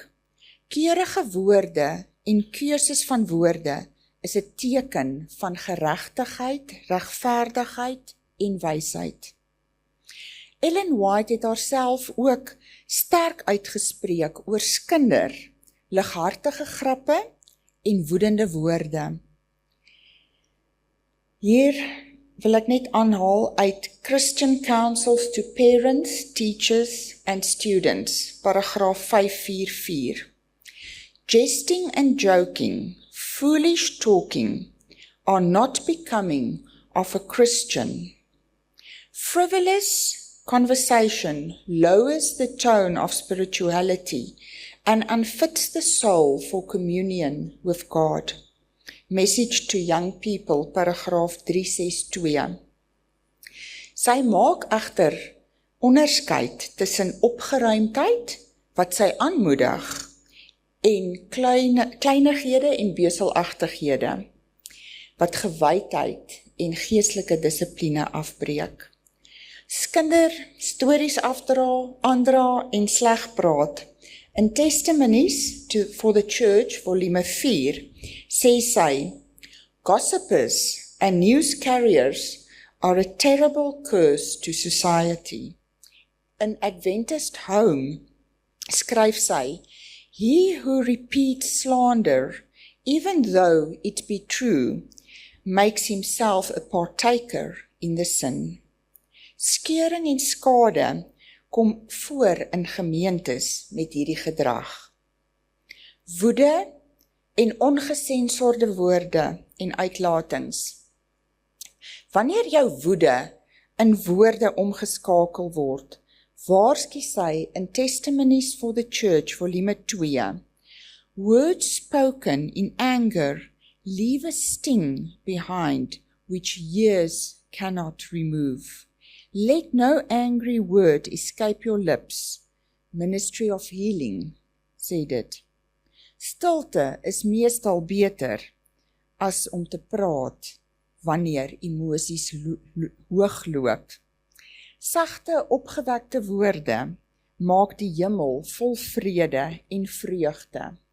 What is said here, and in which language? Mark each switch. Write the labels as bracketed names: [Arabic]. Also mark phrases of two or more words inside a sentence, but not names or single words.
[Afrikaans] Keurige woorde en keuses van woorde is 'n teken van geregtigheid, regverdigheid en wysheid. Ellen White het haarself ook sterk uitgespreek oor skinder, lighartige grappe en woedende woorde. Hier wil ek net aanhaal uit Christian Counsels to Parents, Teachers and Students, paragraaf 544. [English] Jesting and joking, foolish talking, are not becoming of a Christian. Frivolous conversation lowers the tone of spirituality and unfits the soul for communion with God. [Afrikaans] Message to Young People, paragraaf 362. Sy maak egter onderskeid tussen opgeruimdheid, wat sy aanmoedig, en kleinighede en beselagtighede, wat gewydheid en geestelike dissipline afbreek. Skinder, stories afdra, aandra en sleg praat. In Testimonies for the Church, volume 4, sê sy, [English] gossipers and news carriers are a terrible curse to society. [Afrikaans] In Adventist Home, skryf sy, [English] he who repeats slander, even though it be true, makes himself a partaker in the sin. [Afrikaans] Skeuring en skade kom voor in gemeentes met hierdie gedrag. Woede en ongesensorde woorde en uitlatings. Wanneer jou woede in woorde omgeskakel word, waarsku sy in Testimonies for the Church, volume 2, [English] words spoken in anger leave a sting behind which years cannot remove. Let no angry word escape your lips. [Afrikaans] Ministry of Healing, sê dit. Stilte is meestal beter as om te praat wanneer emosies hoogloop. Sagte, opgewekte woorde maak die hemel vol vrede en vreugde.